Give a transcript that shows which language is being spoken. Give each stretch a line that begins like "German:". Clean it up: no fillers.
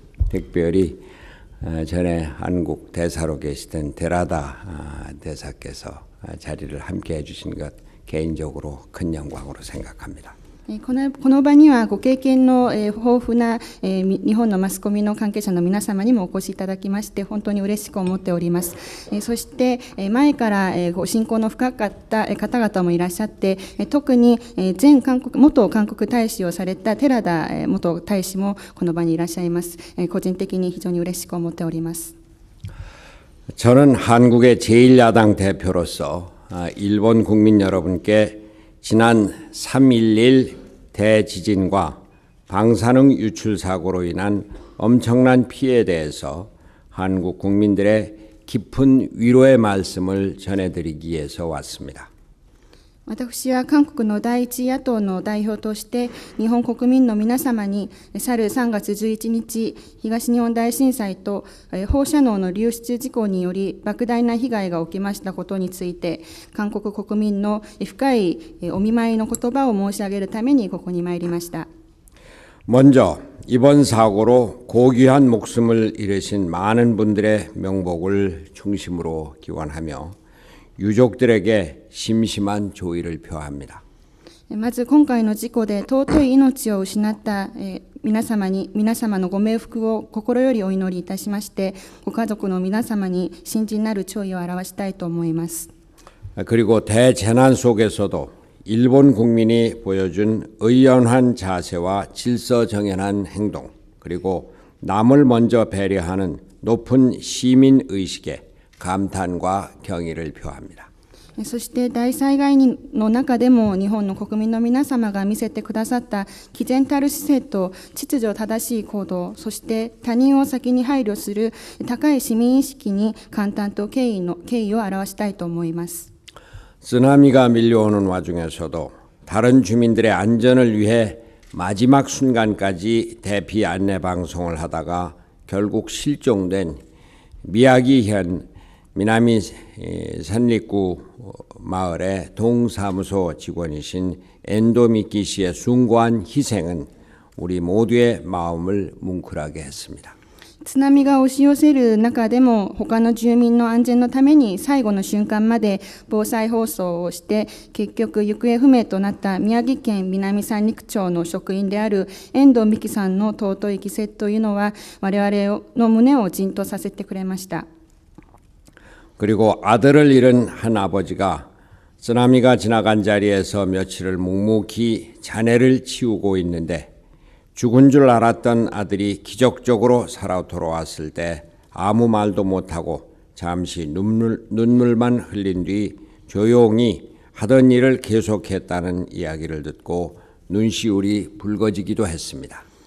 Korean: 특별히 전에 한국 대사로 계시던 데라다 대사께서 자리를 함께 해주신 것 개인적으로 큰 영광으로 생각합니다.
Japanese: この場にはご経験の豊富な日本のマスコミの関係者の皆様にもお越しいただきまして本当に嬉しく思っております。そして前からご親交の深かった方々もいらっしゃって、特に元韓国大使をされた寺田元大使もこの場にいらっしゃいます。個人的に非常に嬉しく思っております。
Korean: 저는 한국의 제1야당 대표로서 일본 국민 여러분께 지난 3.11 대지진과 방사능 유출 사고로 인한 엄청난 피해에 대해서 한국 국민들의 깊은 위로의 말씀을 전해드리기 위해서 왔습니다.
Japanese: 私は韓国の第一野党の代表として日本国民の皆様に去る3月11日東日本大震災と放射能の流出事故により莫大な被害が起きましたことについて韓国国民の深いお見舞いの言葉を申し上げるためにここに参りました。
Korean: 먼저 이번 사고로 고귀한 목숨을 잃으신 많은 분들의 명복을 중심으로 기원하며 유족들에게 심심한 조의를 표합니다.
Japanese: まず今回の事故で尊い命を失った皆様のご冥福を心よりお祈りいたしましてご家族の皆様に深甚なる弔意を表したいと思います。
Korean: 그리고 대재난 속에서도 일본 국민이 보여준 의연한 자세와 질서정연한 행동 그리고 남을 먼저 배려하는 높은 시민 의식에 감탄과 경의를 표합니다.
Japanese: そして大災害の中でも日本の国民の皆様が見せてくださった毅然たる姿勢と秩序正しい行動、そして他人を先に配慮する高い市民意識に感嘆と敬意を表したいと思います。
Korean: 쓰나미가 밀려오는 와중에서도 다른 주민들의 안전을 위해 마지막 순간까지 대피 안내 방송을 하다가 결국 실종된 미야기현 미나미 산리구 마을의 동사무소 직원이신 엔도미키 씨의 숭고한 희생은 우리 모두의 마음을 뭉클하게 했습니다.
Japanese: 津波が押し寄せる中でも他の住民の安全のために最後の瞬間まで防災放送をして結局行方不明となった宮城県南三陸町の職員である遠藤美希さんの尊い犠牲というのは我々の胸をじんとさせてくれました。
Korean: 그리고 아들을 잃은 한 아버지가 쓰나미가 지나간 자리에서 며칠을 묵묵히 자네를 치우고 있는데 죽은 줄 알았던 아들이 기적적으로 살아 돌아왔을 때 아무 말도 못하고 잠시 눈물만 흘린 뒤 조용히 하던 일을 계속했다는 이야기를 듣고 눈시울이 붉어지기도 했습니다.